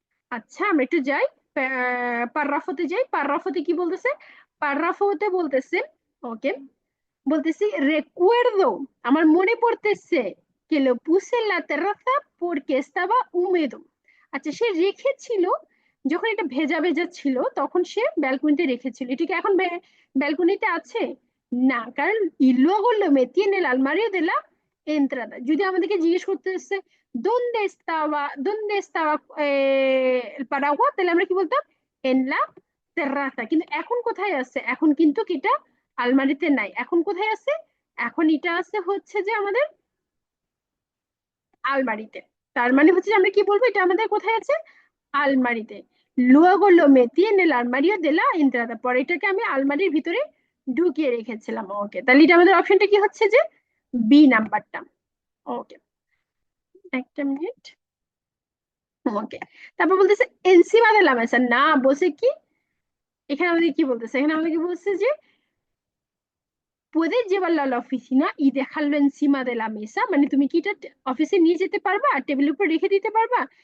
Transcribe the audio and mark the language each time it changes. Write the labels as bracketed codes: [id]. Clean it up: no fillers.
[bn] আচ্ছা, আমরা একটু যাই পার্রাফতে যাই। পার্রাফতে কি বলতেছে, পার্রাফতে বলতেছে, ওকে, বলতেছি [es] recuerdo, [bn] আমার মনে পড়তেছে [es] que lo puse en la terraza porque estaba húmedo। [bn] আচ্ছা, সে রেখেছিল যখন এটা ভেজা ভেজা ছিল তখন সে ব্যালকনিতে রেখেছিল, এটা কি এখন ব্যালকনিতে আছে? না, কারণ [es] y luego lo metí en el armario de la entrada। [bn] যদি আমাদেরকে জিজ্ঞেস করতেছে [es] dónde estaba el paraguas, [bn] তাহলে আমরা কি বলতাম [es] en la terraza। [bn] কিন্তু এখন কোথায় আছে, এখন কিন্তু এটা আলমারিতে নাই, এখন কোথায় আছে, এখন এটা আছে হচ্ছে যে আমাদের আলমারিতে। তার মানে হচ্ছে যে আমরা কি বলবো, এটা আমাদের কোথায় আছে, আলমারিতে। [es] luego lo metí en el armario de la entrada, [bn] পরে এটাকে আমি আলমারির ভিতরে ঢুকিয়ে রেখেছিলাম। ওকে, তাহলে এটা আমাদের অপশনটা কি হচ্ছে যে বি নাম্বারটা। ওকে, একটা মিনিট। ওকে, তারপর বলতেছে এনসিমা de la mesa, না বলছে কি, এখানে আমাদের কি বলতেছে, এখানে আমাদেরকে বলছে যে [es] puedes llevarlo a la oficina y dejarlo encima de la mesa, [bn] মানে তুমি কি এটা অফিসে নিয়ে যেতে পারবা আর টেবিলের উপর রেখে দিতে পারবা।